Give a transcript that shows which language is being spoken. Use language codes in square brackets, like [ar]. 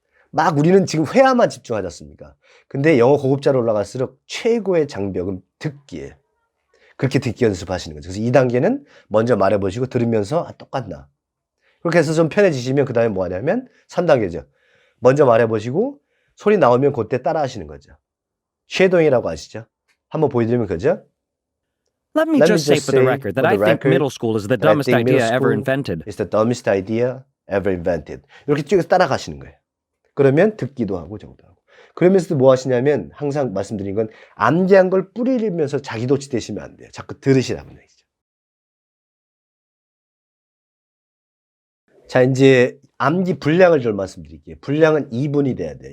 [ko] 막 우리는 지금 회화만 집중하지 않습니까? 근데 영어 고급자로 올라갈수록 최고의 장벽은 듣기예요. 그렇게 듣기 연습하시는 거죠. 그래서 2단계는 먼저 말해보시고 들으면서 똑같나. 그렇게 해서 좀 편해지시면 그 다음에 뭐 하냐면 3단계죠. 먼저 말해보시고 소리 나오면 그때 따라 하시는 거죠. 쉐도잉이라고 아시죠? 한번 보여드리면 그죠? [en] Let me just say for the record that I think middle school is the dumbest idea ever invented. It's the dumbest idea ever invented. [ko] 이렇게 쭉 따라가시는 거예요. 그러면 듣기도 하고 저기도 하고. 그러면서도 뭐 하시냐면 항상 말씀드린 건 암기한 걸 뿌리면서 자기 도취되시면 안 돼요. 자꾸 들으시라는 얘기죠. 자, 이제 암기 분량을 좀 말씀드릴게요. 분량은 2분이 돼야 돼요.